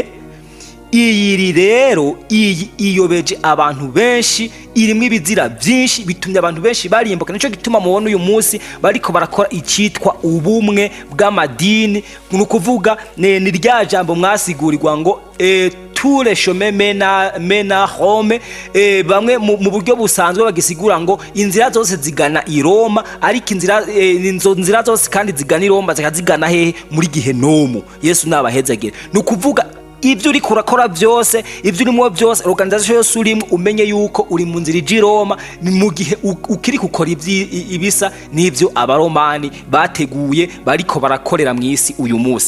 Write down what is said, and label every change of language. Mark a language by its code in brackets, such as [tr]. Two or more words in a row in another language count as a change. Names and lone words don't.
[rn] Iyi rero iyobeje abantu benshi, irimo ibizira byinshi, bitumye abantu benshi barimbuka. Nico gituma mubona uyu munsi bariko barakora icitwa ubumwe bw'amadini. Nukuvuga ni rya jambo mwasigurirwa ngo [fr] tous les chemins mènent à Rome. [rn] Bamwe mu buryo busanzwe bagisigura ngo inzira zose zigana i Roma, ariko inzira zose kandi zigana i Roma zigana hehe? Muri Gihenomu. Yesu nabahezagire. Nukuvuga ibyo uri kurakora byose, ibyo urimo byose, organization yose urimo, umenye yuko uri mu nzira iji Roma, mu gihe ukiri gukora ibisa n'ibyo abaromani bateguye bariko barakorera mu isi uyu munsi.